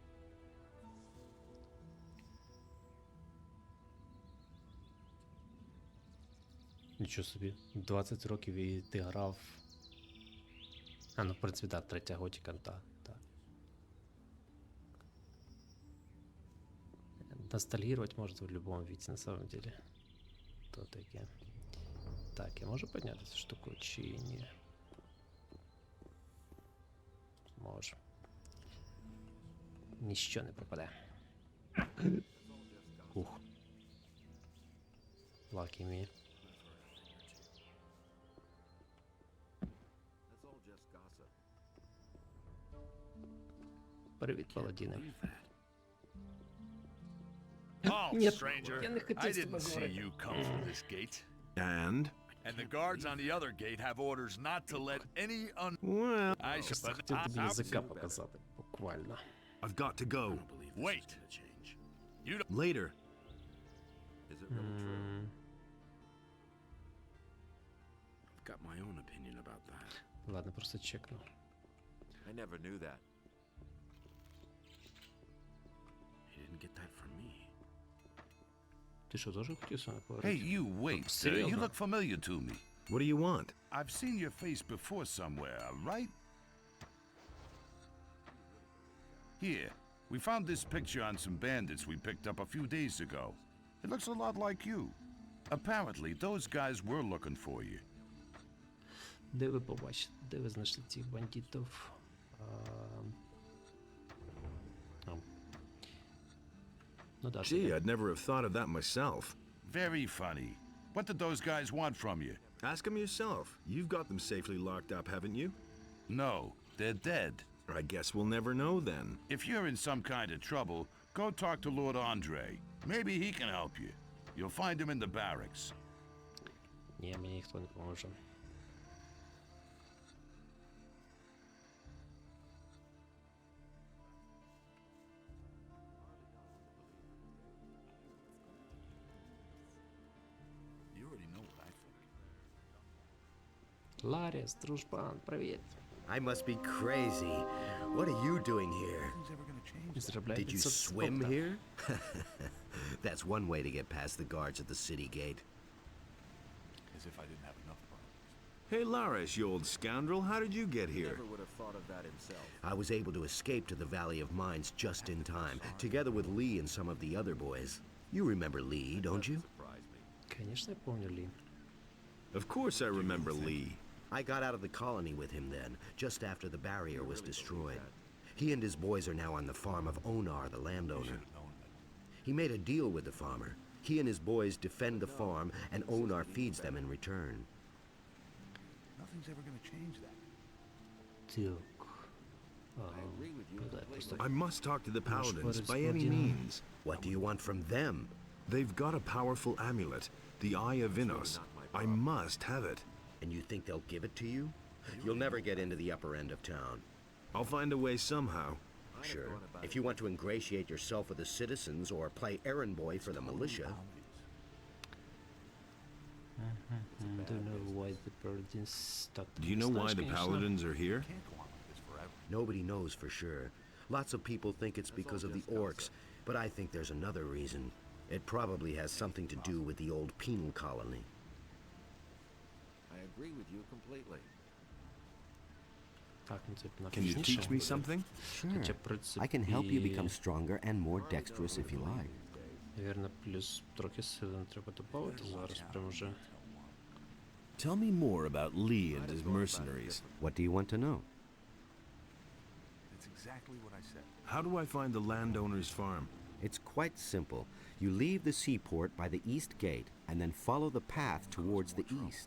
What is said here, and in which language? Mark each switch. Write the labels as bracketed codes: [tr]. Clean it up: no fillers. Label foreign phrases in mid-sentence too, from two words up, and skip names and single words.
[uk] Нічого собі, 20 років і ти грав. Ну, в принципі, так, 3-я Готіка, так. [ru] Ностальгировать можно в [uk] будь-якому віці, [ru] на самом деле. [uk] То таке. Так, я можу підняти цю штуку чи ні? Може. Ніщо не пропаде. [en] Ух. Lucky me. [uk] Привіт, паладіни. [en] Oh, [uk] Нет, [en] stranger, [uk] я не хотів [en] I [uk] з тобою [en] didn't see [uk] говорити. [en] you come from this gate. And? And the guards on the other gate have orders not to let any Well, I [uk] Просто [en] should... [uk] хотів тобі язика показати, буквально. [en] I've got to go. Wait. You don't... Later. I've got my own opinion about that. [uk] Ладно, просто чекну. [en] I never knew that. You didn't get that from me. [uk] Ти що, теж хотів саме [en] Hey, [uk] поговорити? [en] you, wait. You [uk] Серйозно? [en] look familiar to me. What do you want? I've seen your face before somewhere, right? Here, we found this picture on some bandits we picked up a few days ago. It looks a lot like you. Apparently, those guys were looking for you. [uk] Де ви побачите? Де ви знайшли цих бандитів? Ну да, [en] Gee, [uk] це [en] I'd never have thought of that myself. Very funny. What did those guys want from you? Ask them yourself. You've got them safely locked up, haven't you? No, they're dead. I guess we'll never know then. If you're in some kind of trouble, go talk to Lord Andre. Maybe he can help you. You'll find him in the barracks. [uk] Ні, мені ніхто не поможе. [en] You already know what I think. [uk] Ларіс, дружбан, привіт. [en] I must be crazy. What are you doing here? Nothing's ever gonna change. [uk] Зробляй [en] Did you 500 swim спокта. here? That's one way to get past the guards at the city gate. As if I didn't have enough problems. Hey, Laris, you old scoundrel, how did you get here? Never would have thought of that himself. I was able to escape to the Valley of Mines just in time, together with Lee and some of the other boys. You remember Lee, don't you? Surprised me. [ru] Конечно, я помню Лі. [en] Of course I remember Lee. I got out of the colony with him then, just after the barrier was destroyed. He and his boys are now on the farm of Onar, the landowner. He made a deal with the farmer. He and his boys defend the farm, and Onar feeds them in return. Nothing's ever gonna change that. [uk] Так. Ну да, просто... [en] I must talk to the paladins by any [uk] господин. [en] means. What do you want from them? They've got a powerful amulet, the Eye of Innos. I must have it. And you think they'll give it to you? You'll never get into the upper end of town. I'll find a way somehow. Sure. If you want to ingratiate yourself with the citizens or play errand boy for the militia, Don't know why the paladins stuck. Do you know why [uk] Знаєш, [en] the [uk] конечно, [en] paladins are here? Can't go on like this forever. nobody knows for sure. Lots of people think it's because of the orcs, but I think there's another reason. It probably has something to do with the old penal colony. I agree with you completely. [uk] Так, ну це на [en] Can you [uk] пізніше [en] teach me [uk] буде. [en] something? [uk] Хоча, в принципі, [en] I can help you become stronger and more dexterous if you like. [uk] Навірно, плюс трохи сили не треба додати зараз, прям вже. [en] Tell me more about Lee and his mercenaries. What do you want to know? It's exactly what I said. How do I find the landowner's farm? It's quite simple. You leave the seaport by the east gate and then follow the path towards the east.